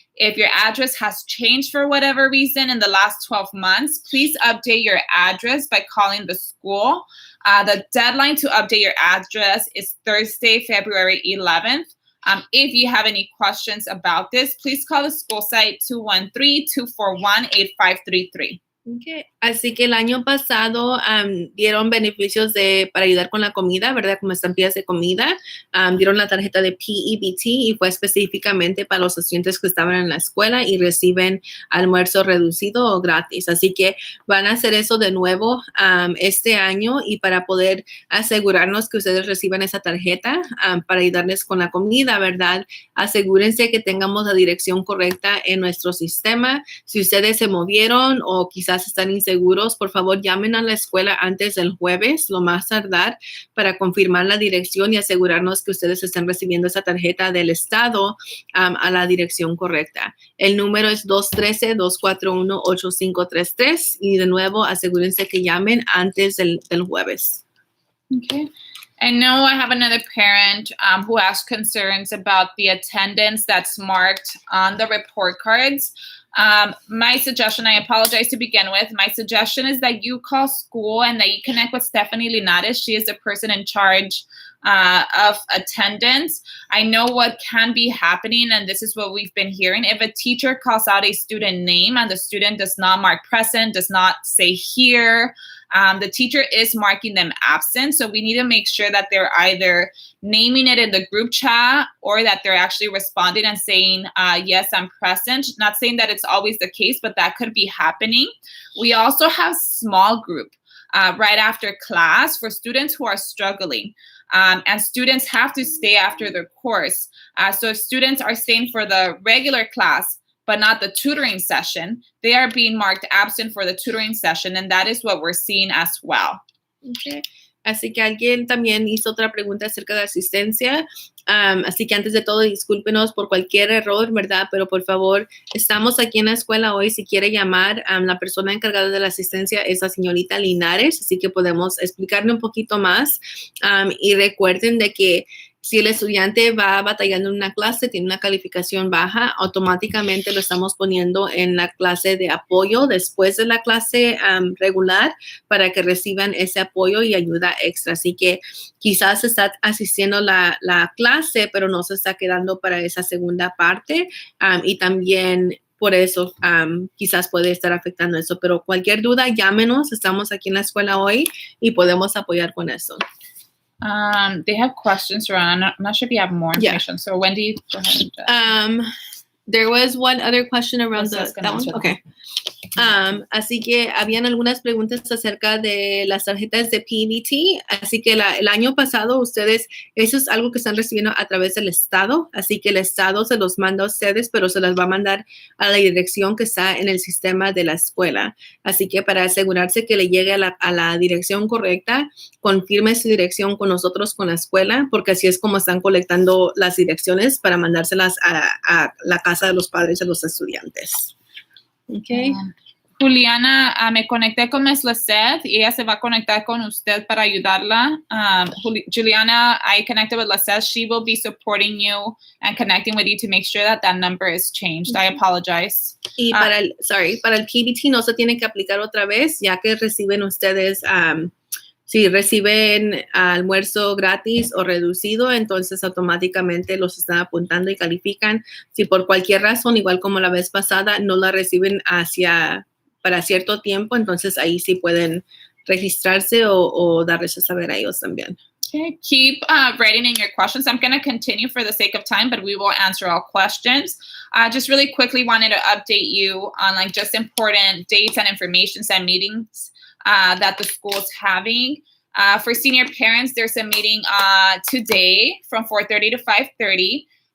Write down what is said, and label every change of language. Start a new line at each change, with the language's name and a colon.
English: If your address has changed for whatever reason in the last 12 months, please update your address by calling the school. The deadline to update your address is Thursday, February 11th. If you have any questions about this, please call the school site 213-241-8533. Okay.
Spanish: Así que el año pasado dieron beneficios para ayudar con la comida, ¿verdad? Como estampillas de comida. Dieron la tarjeta de PEBT y fue específicamente para los estudiantes que estaban en la escuela y reciben almuerzo reducido o gratis. Así que van a hacer eso de nuevo este año y para poder asegurarnos que ustedes reciban esa tarjeta para ayudarles con la comida, ¿verdad? Asegúrense que tengamos la dirección correcta en nuestro sistema. Si ustedes se movieron o quizás están inseguros, por favor llamen a la escuela antes del jueves, lo más tardar, para confirmar la dirección y asegurarnos que ustedes están recibiendo esa tarjeta del estado a la dirección correcta. El número es 213-241-8533 y de nuevo asegúrense que llamen antes del jueves.
English: Okay. I know I have another parent who asked concerns about the attendance that's marked on the report cards. My suggestion, I apologize to begin with, my suggestion is that you call school and that you connect with Stephanie Linares. She is the person in charge of attendance. I know what can be happening, and this is what we've been hearing. If a teacher calls out a student name and the student does not mark present, does not say here, the teacher is marking them absent. So we need to make sure that they're either naming it in the group chat or that they're actually responding and saying, yes, I'm present. Not saying that it's always the case, but that could be happening. We also have small group right after class for students who are struggling. And students have to stay after their course. So if students are staying for the regular class, but not the tutoring session, they are being marked absent for the tutoring session, and that is what we're seeing as well. Okay.
Spanish: Así que alguien también hizo otra pregunta acerca de asistencia. Así que antes de todo, discúlpenos por cualquier error, ¿verdad? Pero por favor, estamos aquí en la escuela hoy. Si quiere llamar, la persona encargada de la asistencia es la señorita Linares, así que podemos explicarle un poquito más. Y recuerden de que si el estudiante va batallando en una clase, tiene una calificación baja, automáticamente lo estamos poniendo en la clase de apoyo después de la clase regular para que reciban ese apoyo y ayuda extra. Así que quizás está asistiendo la clase, pero no se está quedando para esa segunda parte y también por eso quizás puede estar afectando eso. Pero cualquier duda, llámenos. Estamos aquí en la escuela hoy y podemos apoyar con eso.
English: They have questions around. I'm not sure if you have more information. Yeah. So Wendy, go ahead. There was one other question around that one. Okay.
Spanish: Así que habían algunas preguntas acerca de las tarjetas de PEBT. Así que el año pasado ustedes, eso es algo que están recibiendo a través del Estado. Así que el Estado se los manda a ustedes, pero se las va a mandar a la dirección que está en el sistema de la escuela. Así que para asegurarse que le llegue a la dirección correcta, confirme su dirección con nosotros, con la escuela, porque así es como están colectando las direcciones para mandárselas a la casa de los padres de los estudiantes.
English: Okay.
Spanish: Juliana, me conecté con Ms. Lacet y ella se va a conectar con usted para ayudarla.
English: Juliana, I connected with Lacet. She will be supporting you and connecting with you to make sure that that number is changed. I apologize.
Spanish: Y para el PEBT no se tiene que aplicar otra vez, ya que reciben ustedes, si reciben almuerzo gratis o reducido, entonces automáticamente los están apuntando y califican. Si por cualquier razón, igual como la vez pasada, no la reciben para cierto tiempo, entonces ahí sí pueden registrarse o darles a saber a ellos también.
English: Okay, keep writing in your questions. I'm going to continue for the sake of time, but we will answer all questions. Just really quickly wanted to update you on like just important dates and informations and meetings that the school is having. For senior parents, there's a meeting today from 4:30 to 5:30.